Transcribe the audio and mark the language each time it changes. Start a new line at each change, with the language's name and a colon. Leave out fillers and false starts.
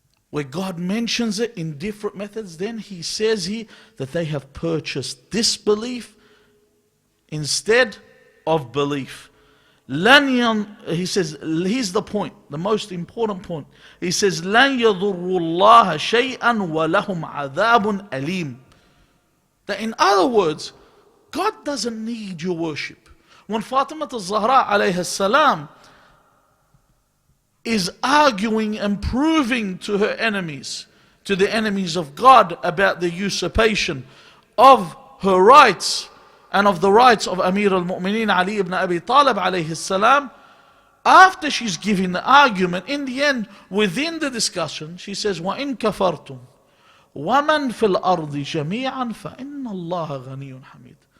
English: Where God mentions it in different methods, then he says here that they have purchased disbelief instead of belief. He says, here's the point, the most important point. He says,
Arabic: لَنْ يَضُرُّ اللَّهَ شَيْئًا وَلَهُمْ عَذَابٌ أَلِيمٌ.
English: That in other words, God doesn't need your worship. When Fatima al-Zahra alayhi salam is arguing and proving to her enemies, to the enemies of God, about the usurpation of her rights and of the rights of Amir al-Mu'mineen Ali ibn Abi Talib alayhi salam, after she's giving the argument, in the end, within the discussion, she says,
Arabic: وَإِن كَفَرْتُمْ وَمَنْ فِي الْأَرْضِ جَمِيعًا فَإِنَّ اللَّهَ غَنِيٌّ حَمِيدٌ.